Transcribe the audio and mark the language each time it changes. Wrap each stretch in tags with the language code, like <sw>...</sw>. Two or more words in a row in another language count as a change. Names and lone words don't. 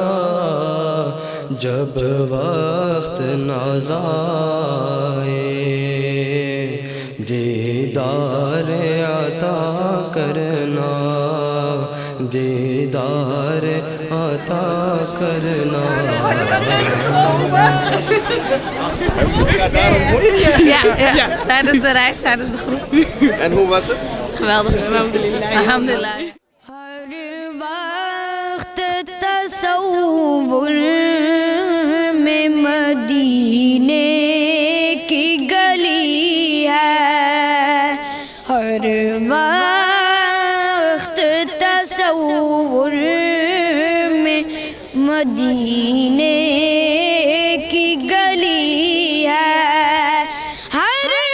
<ur>جب وقت ناز آئے دیدار عطا کرنا، دیدار عطا کرنا.</ur> <nl>Ja, tijdens de reis, tijdens de groet. En hoe was het? Geweldig. Alhamdulillah.</nl> <ur>ہر وقت تصور میں مدینے کی گلی ہے، ہر وقت تصور میں مدینے کی گلی ہے، ہر</ur>